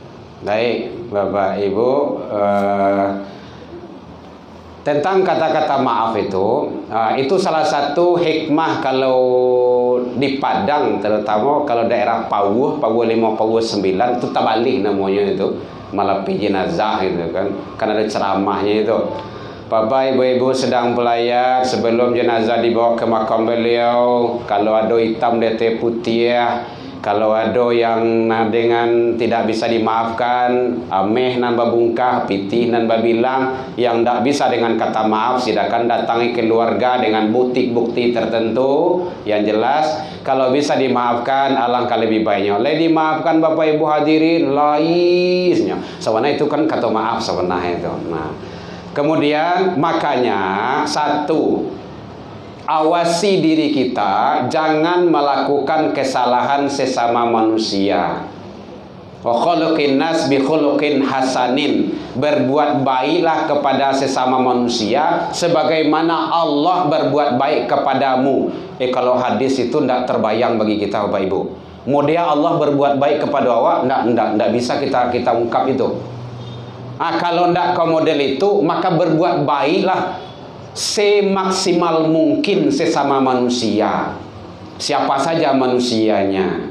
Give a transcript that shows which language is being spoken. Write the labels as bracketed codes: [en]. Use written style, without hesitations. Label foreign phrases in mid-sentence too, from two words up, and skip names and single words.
[id] Baik, Bapak Ibu, tentang kata-kata maaf itu salah satu hikmah kalau di Padang, terutama kalau daerah Pawuh 5, Pawuh 9 itu tabalik namanya itu, malapi jenazah gitu kan ada ceramahnya itu. Bapak Ibu sedang belayar sebelum jenazah dibawa ke makam beliau, kalau ada hitam DT putih ya. Kalau ada yang dengan tidak bisa dimaafkan, [min] ameh nan babungkah, pitih nan babilang, [id] yang tidak bisa dengan kata maaf, silakan datangi keluarga dengan bukti-bukti tertentu yang jelas. Kalau bisa dimaafkan, alangkah lebih baiknya. Oleh dimaafkan Bapak Ibu hadirin, laisnya. Sebenarnya itu kan kata maaf sebenarnya itu. Nah, kemudian makanya satu, awasi diri kita jangan melakukan kesalahan sesama manusia. [ar] وخالق الناس بخلق حسن, [id] berbuat baiklah kepada sesama manusia sebagaimana Allah berbuat baik kepadamu. Kalau hadis itu tidak terbayang bagi kita Bapak Ibu. Model Allah berbuat baik kepada awak, tidak bisa kita ungkap itu. Kalau tidak ke model itu, maka berbuat baiklah semaksimal mungkin sesama manusia, siapa saja manusianya.